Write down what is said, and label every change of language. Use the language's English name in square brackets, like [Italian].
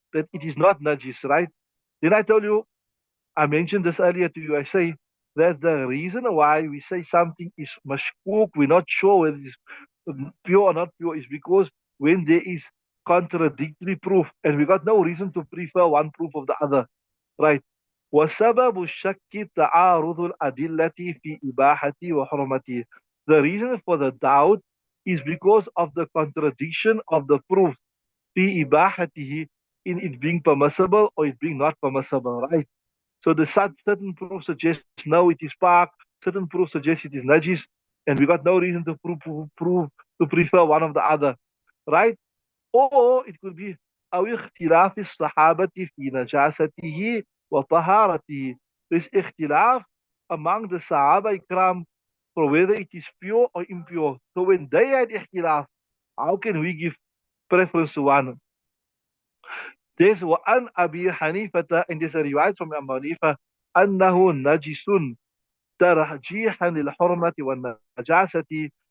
[English] That it is not najis, right? Then I told you, I mentioned this earlier to you, I say that the reason why we say something is mashkuk, we're not sure whether it is pure or not pure, is because when there is contradictory proof, and we got no reason to prefer one proof of the other, right? [Arabic] وسبب الشك تعارض الأدلة في إباحته وحرمته. [English] The reason for the doubt is because of the contradiction of the proof [Arabic] في إباحته, [English] in it being permissible or it being not permissible, right? So the certain proof suggests no, it is park, certain proof suggests it is najis, and we got no reason to prove to prefer one of the other, right? Or it could be [Arabic] أو اختلاف الصحابة في نجاسته وطهارته. [English] There's ikhtilaf among the Sahaba Ikram for whether it is pure or impure. So when they had ikhtilaf, how can we give preference to one? There's [Arabic] وعن أبي حنيفة, [English] and there's a riwayat from Abu Hanifa, [Arabic] أنه نجس ترجيحا للحرمة والنجاسة.